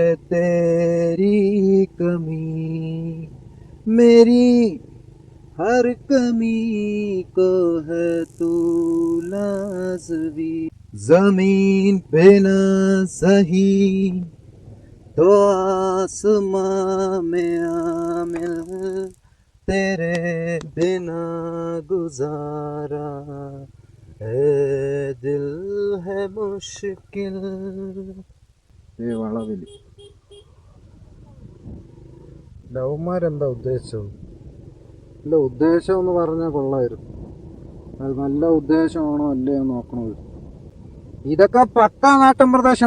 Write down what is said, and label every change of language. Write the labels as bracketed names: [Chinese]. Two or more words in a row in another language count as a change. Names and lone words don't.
[Hindi] तेरी कमी, मेरी हर कमी को है तू लाज़मी, जमीन पे न सही तो आसमां में आमिल, तेरे बिना गुजारा दिल है मुश्किल. [Malayalam] വളവില് ലവന്മാരെന്താ ഉദ്ദേശം? ഇല്ല, ഉദ്ദേശം എന്ന് പറഞ്ഞാൽ കൊള്ളായിരുന്നു. അത് നല്ല ഉദ്ദേശമാണോ അല്ലേ എന്ന് നോക്കണത്. ഇതൊക്കെ പക്കാ നാട്ടിൻ പ്രദേശമാണ്.